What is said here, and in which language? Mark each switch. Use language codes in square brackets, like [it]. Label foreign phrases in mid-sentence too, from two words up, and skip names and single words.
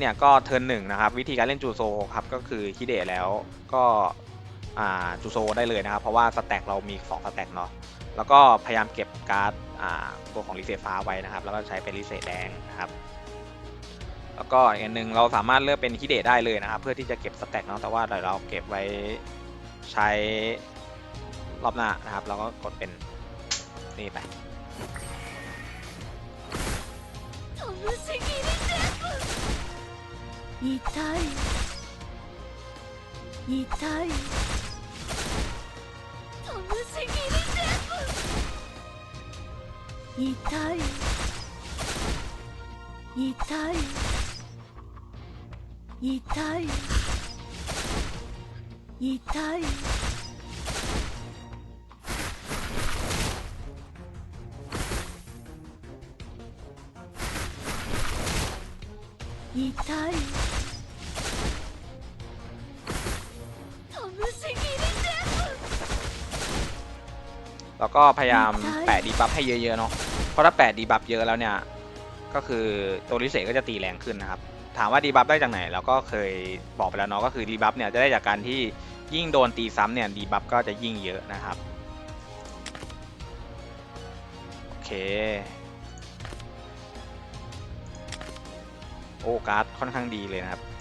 [th] เนี่ยก็เทิร์น1นะครับวิธีการเล่นจูโซครับก็คือฮิเดะแล้วก็จูโซได้เลยนะครับเพราะว่าสแต็กเรามี2สแต็กเนาะแล้วก็พยายามเก็บการ์ดตัวของลิเซฟ้าไว้นะครับแล้วก็ใช้เป็นลิเซแดงนะครับแล้วก็อีกอันหนึ่งเราสามารถเลือกเป็นฮิเดะได้เลยนะครับเพื่อที่จะเก็บสแต็กเนาะแต่ว่าเดี๋ยวเราเก็บไว้ใช้รอบหน้านะครับเราก็กดเป็นนี่ไป [ja] 痛い痛いトムシギリテープ痛い痛い痛い痛い痛い [th] แล้วก็พยายามแปะดีบัฟให้เยอะๆเนาะเพราะถ้าแปะดีบัฟเยอะแล้วเนี่ย ก็คือตัวลิเซก็จะตีแรงขึ้นนะครับถามว่าดีบัฟได้จากไหนเราก็เคยบอกไปแล้วเนาะก็คือดีบัฟเนี่ยจะได้จากการที่ยิ่งโดนตีซ้ำเนี่ยดีบัฟก็จะยิ่งเยอะนะครับโอเคโอ้การ์ดค่อนข้างดีเลยนะครับ